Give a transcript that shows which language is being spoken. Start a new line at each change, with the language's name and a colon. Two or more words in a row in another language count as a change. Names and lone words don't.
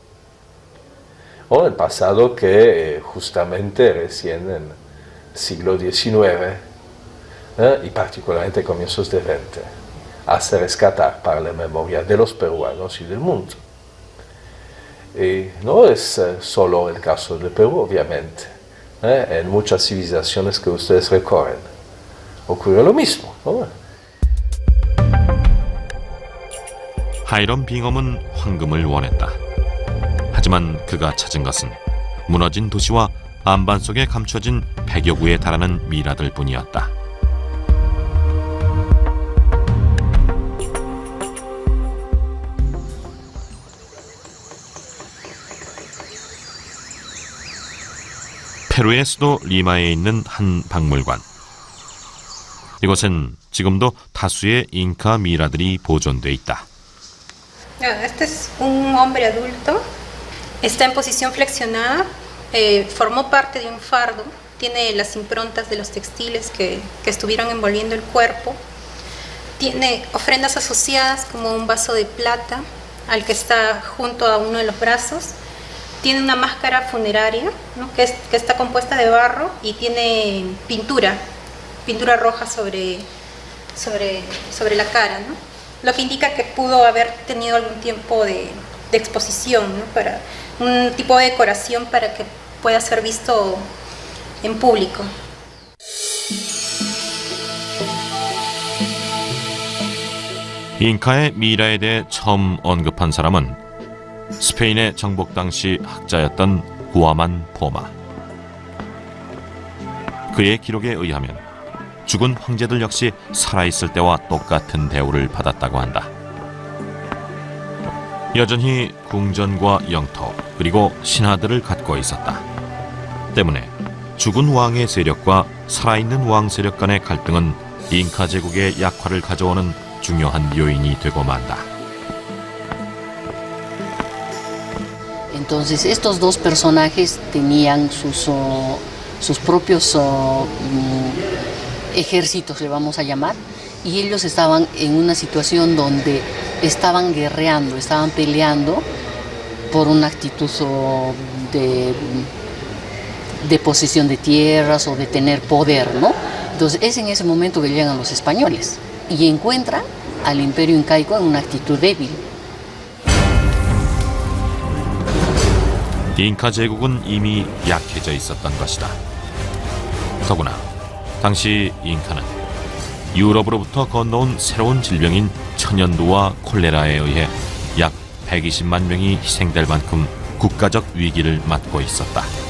Spanish: o el pasado que justamente recién en el siglo XIX y particularmente comienzos de XX hace rescatar para la memoria de los peruanos y del mundo. Y no es solo el caso del Perú, obviamente. En muchas civilizaciones que ustedes recorren ocurre lo mismo, ¿no?
Korean: 하이럼 빙엄은 황금을 원했다. 하지만 그가 찾은 것은 무너진 도시와 안반 속에 감춰진 100여 구에 달하는 미라들 뿐이었다. 페루의 수도 리마에 있는 한 박물관. 이곳엔 지금도 다수의 잉카 미라들이 보존돼 있다.
Spanish: Este es un hombre adulto, está en posición flexionada, formó parte de un fardo, tiene las improntas de los textiles que estuvieron envolviendo el cuerpo, tiene ofrendas asociadas como un vaso de plata al que está junto a uno de los brazos, tiene una máscara funeraria, ¿no? que está compuesta de barro y tiene pintura roja sobre la cara, ¿no? Lo que indica que pudo haber tenido algún tiempo de exposición, ¿no? Para un tipo de decoración para que pueda ser visto en público.
Korean: 잉카의 미라에 대해 처음 언급한 사람은 스페인의 정복 당시 학자였던 구아만 포마. 그의 기록에 의하면 죽은 황제들 역시 살아있을 때와 똑같은 대우를 받았다고 한다. 여전히 궁전과 영토 그리고 신하들을 갖고 있었다. 때문에 죽은 왕의 세력과 살아있는 왕 세력 간의 갈등은 잉카 제국의 약화를 가져오는 중요한 요인이 되고 만다.
Spanish: Entonces estos dos personajes tenían sus propios ejércitos, le vamos a llamar, y ellos estaban en una situación donde estaban guerreando, estaban peleando por una actitud de posesión de tierras o de tener poder, ¿no? Entonces es en ese momento que llegan los españoles y encuentran al imperio incaico en una actitud débil.
Korean: 잉카 제국은 이미 약해져 있었던 것이다. 더구나 당시 잉카는 유럽으로부터 건너온 새로운 질병인 천연두와 콜레라에 의해 약 120만 명이 희생될 만큼 국가적 위기를 맞고 있었다.